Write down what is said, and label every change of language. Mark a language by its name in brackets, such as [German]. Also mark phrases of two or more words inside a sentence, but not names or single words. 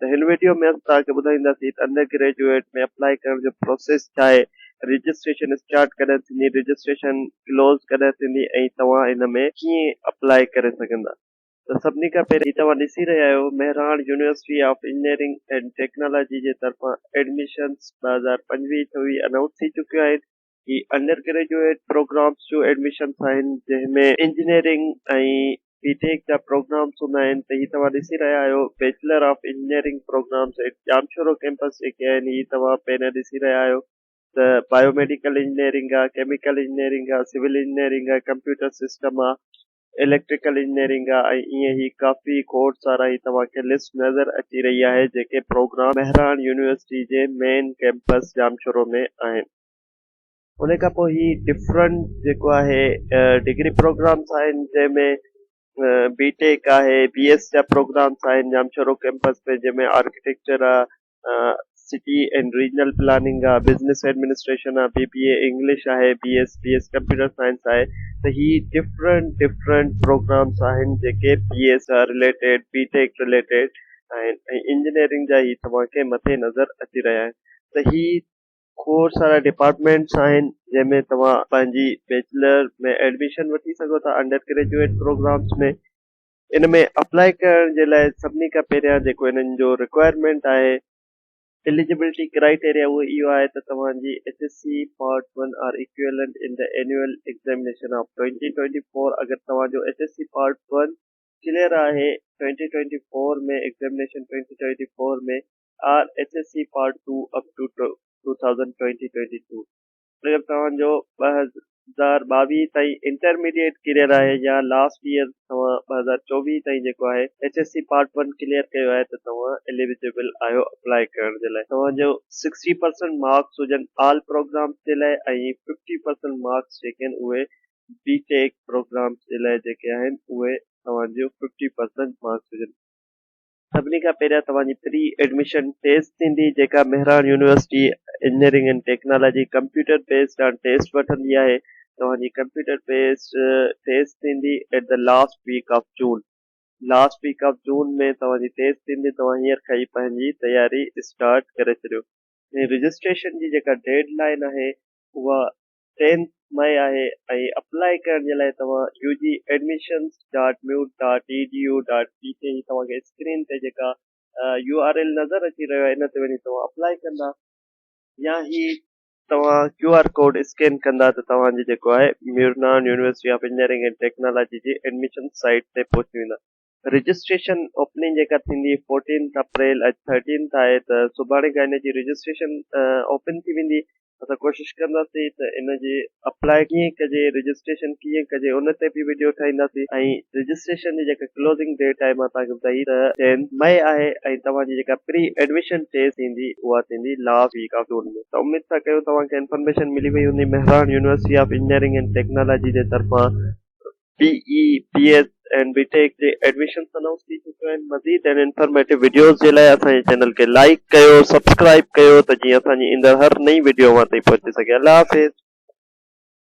[Sindhi] त हिन वीडियो में असां तव्हांखे ॿुधाईंदासीं त [English] under graduate [Sindhi] में अप्लाई करण जो प्रोसेस छा आहे, [English] registration start [Sindhi] कॾहिं थींदी, [English] registration close [Sindhi] कॾहिं थींदी ऐं तव्हां हिन में कीअं अप्लाई करे सघंदा। तो सभिनी खां पहिरीं तव्हां ॾिसी रहिया आहियो मेहरान यूनिवर्सिटी ऑफ इंजीनियरिंग एंड टेक्नोलॉजी जे तरफ़ां एडमिशन्स 2025-26 अनाउंस थी चुकियूं आहिनि कि [English] under graduate programs [Sindhi] जो एडमिशन्स आहिनि जंहिंमें इंजीनियरिंग ऐं बीटेक जा प्रोग्राम्स हूंदा आहिनि। त हीअ तव्हां ॾिसी रहिया आहियो [English] Bachelor of Engineering programs [Sindhi] जामशोरो कैंपस जेके आहिनि हीअ तव्हां पहिरियां ॾिसी रहिया आहियो। त [English] biomedical engineering [Sindhi] आहे, [English] chemical engineering [Sindhi] आहे, [English] civil engineering [Sindhi] आहे, [English] computer system [Sindhi] आहे, [English] electrical engineering [Sindhi] आहे ऐं ईअं ई काफ़ी कोर्स वारा ही तव्हांखे लिस्ट नज़र अची रही आहे जेके प्रोग्राम मेहरान यूनिवर्सिटी जे [English] main campus [Sindhi] जामशोरो में आहिनि। उन खां पोइ ही डिफरेंट जेको आहे [English] degree programs [Sindhi] आहिनि जंहिंमें बीटेक आहे, बीएस जा प्रोग्राम्स आहिनि जामशोरो कैंपस में, जंहिंमें आर्किटेक्चर आहे, [English] city and regional planning [Sindhi] आहे, [English] business administration [Sindhi] आहे, [English] BBA English [Sindhi] आहे, [English] BS computer science [Sindhi] आहे। त ही [English] different programs [Sindhi] आहिनि जेके बीएस सां रिलेटेड, [English] BTech related [Sindhi] आहिनि ऐं इंजीनियरिंग जा ही तव्हांखे मथे नज़र अची रहिया आहिनि। त ही कोर्स वारा डिपार्टमेंट्स आहिनि जंहिंमें तव्हां पंहिंजी बैचलर में एडमिशन वठी सघो था [English] under graduate programs [Sindhi] में। इन में अप्लाई करण जे लाइ सभिनी खां पहिरियां जेको हिननि जो रिक्वायरमेंट आहे, [English] eligibility criteria [Sindhi] वो इहो आहे त तव्हांजी [English] HSC part 1 or equivalent in the annual examination of 2024. [Sindhi] अगर तव्हांजो [English] HSC part 1 clear [Sindhi] आहे 2024 में एग्जामिनेशन 2024 में, [English] or HSC part 2 up to 2022. [Sindhi] अगर तव्हांजो 2022 ताईं इंटरमीडिएट क्लियर आहे या [English] last year [Sindhi] तव्हां 2024 ताईं जेको आहे [English] HSC part 1 clear [Sindhi] कयो आहे त तव्हां एलिजिबल आहियो अप्लाई करण जे लाइ। तव्हांजो 60% मार्क्स हुजनि [English] all programs [Sindhi] जे लाइ ऐं 50% मार्क्स जेके आहिनि उहे [English] BTech programs [Sindhi] जे लाइ जेके आहिनि उहे तव्हांजो 50% मार्क्स हुजनि। सभिनी खां पहिरियां तव्हांजी [English] pre admission test [Sindhi] थींदी जेका मेहरान यूनिवर्सिटी इंजीनियरिंग एंड टेक्नोलॉजी [English] computer based test [Sindhi] वठंदी आहे। तव्हांजी [English] computer based test [Sindhi] थींदी [English] at the last week of June. last week of June [Sindhi] में तव्हांजी टेस्ट थींदी। तव्हां हींअर खां ई पंहिंजी तयारी स्टार्ट करे छॾियो। ऐं रजिस्ट्रेशन जी जेका [English] dead line [Sindhi] आहे उहा 10 मई आहे ऐं अप्लाई करण जे लाइ तव्हां ugadmissions.mute.edu.p ते ही तव्हांखे स्क्रीन ते जेका URL नज़र अची रहियो आहे इन ते वञी तव्हां अप्लाई कंदा, या ही तव्हां [English] QR code [Sindhi] स्कैन कंदा त तव्हांजी जेको आहे मेहरान यूनिवर्सिटी ऑफ इंजीनियरिंग एंड टेक्नोलॉजी जी एडमिशन साइट ते पहुची वेंदा। [English] registration opening [Sindhi] जेका थींदी 14 अप्रैल, अॼु 13 आहे त सुभाणे खां हिन जी रजिस्ट्रेशन ओपन थी वेंदी। असां कोशिशि कंदासीं त इन जी अप्लाई कीअं कजे, रजिस्ट्रेशन कीअं कजे उन ते बि वीडियो ठाहींदासीं ऐं रजिस्ट्रेशन जी जेका [English] closing date [Sindhi] आहे मां तव्हांखे ॿुधाई त 10 मई आहे ऐं तव्हांजी जेका [English] pre admission test [Sindhi] थींदी उहा थींदी [English] last week of June [Sindhi] में। त उमेद था कयूं तव्हांखे इंफॉर्मेशन मिली वई हूंदी मेहरान यूनिवर्सिटी ऑफ इंजीनियरिंग एंड टेक्नोलॉजी जे तरफ़ां [English] BE, BS and BTech [Sindhi] जे एडमिशन अनाउंस थी चुकिया आहिनि। मज़ीद एंड [English] informative videos [Sindhi] जे लाइ असांजे चैनल खे लाइक कयो, सब्सक्राइब कयो त जीअं असांजी ईंदड़ हर नई वीडियो वहां ताईं पहुची सघे।